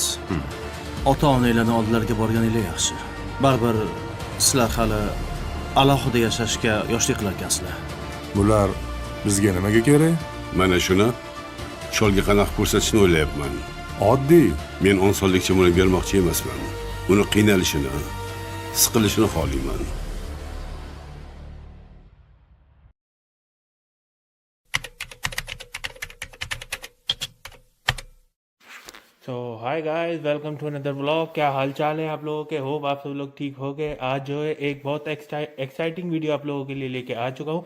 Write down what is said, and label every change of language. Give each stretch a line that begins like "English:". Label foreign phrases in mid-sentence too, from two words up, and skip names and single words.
Uzbek: Ota-onalarning oldilariga borganingiz yaxshi. Baribir sizlar hali alohida yashashga yoshlik qilarkansizlar. Bular bizga nimaga kerak? Mana shuni cholga qanaqa ko'rsatishni o'ylayapman. Oddiy. Men osonlikcha buni bermoqchi emasman. Uni qiynalishini, siqilishini xohlayman.
English: तो hi guys, welcome to another vlog.
Hindi: क्या हाल चाल है आप लोगों के? होप आप सब लोग ठीक हो गए। आज जो है एक बहुत एक्साइटिंग वीडियो आप लोगों के लिए लेके आ चुका हूँ।